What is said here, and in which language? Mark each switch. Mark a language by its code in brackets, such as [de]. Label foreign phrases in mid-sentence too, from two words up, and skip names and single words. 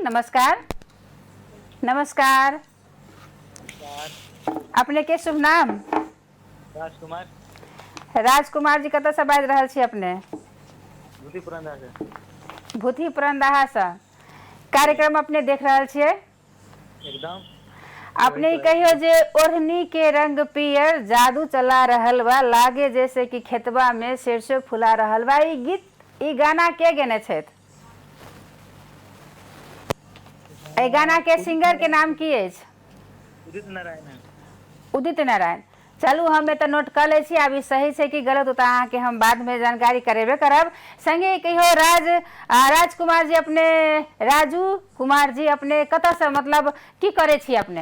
[mai] नमस्कार। नमस्कार। अपने के शुभ नाम? राजकुमार। राजकुमार जी कतऽ से बाजि रहल छी अपने? भूथी पुरंदा से। भूथी पुरंदा से कार्यक्रम अपने देख रहल छियै? एकदम। अपने कहियो जे [bho] ओढ़नी के रंग पियर जादू चला रहल बा, लागे जैसे कि खेतबा में सरसों फुला रहल बा, [mai] ई गीत ई गाना के गेने छथि? एहि गाना के सिंगर के नाम की अछि? उदित नारायण। उदित नारायण। चलू हम एतऽ नोट कर ले छी, आब ई सही छै कि गलत होता अहाँ के हम बाद में जानकारी करेबे करब। संगे कहियो राजकुमार जी अपने राजू कुमार जी अपने कतऽ से मतलब की करे छी अपने?